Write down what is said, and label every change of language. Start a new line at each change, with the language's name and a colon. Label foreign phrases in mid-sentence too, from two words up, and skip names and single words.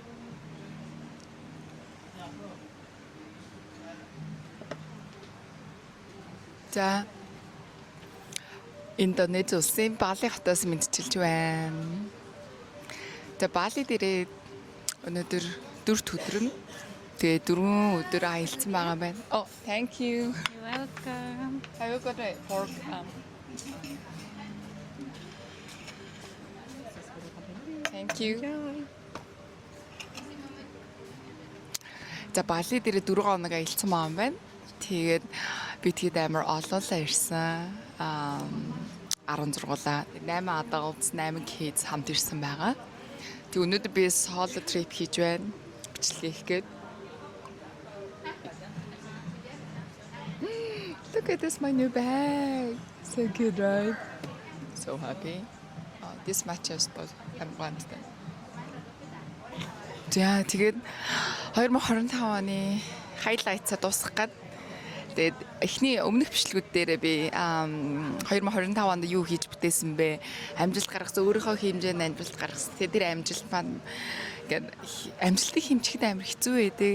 Mongolian: За Индонез улсын Бали хотоос мэдчилж байна. За Бали дээрээ өнөөдөр 4 өдөр нь тэгээ 4 өдөр аялсан байгаа байна.
English: Oh, thank you. You're welcome. Have you got a fork? Thank you.
Mongolian: За Бали дээрээ 4 хоног аялсан маань байна. Тэгээд би тэгэд амар олоолаа ирсэн. 16-аа
English: 8 adults 8 kids
Mongolian: хамт ирсэн байгаа. Тэг өнөөдөр би
English: solo trip
Mongolian: хийж байна. Бичлэг хийх гээд.
English: Look at this, my new bag. So good, right? So happy. This matches both. I'm glad.
Mongolian: За тэгээд 2025 оны highlights-а дуусгах гээд тэгээд эхний өмнөх бичлэгүүд дээрээ би 2025 онд юу хийж бүтээсэн бэ? Амжилт гаргасан, өөрийнхөө хэмжээнд амжилт гаргасан. Тэр амжилт маань ингээд амжилтыг хэмжихэд амар хэцүү байдаг.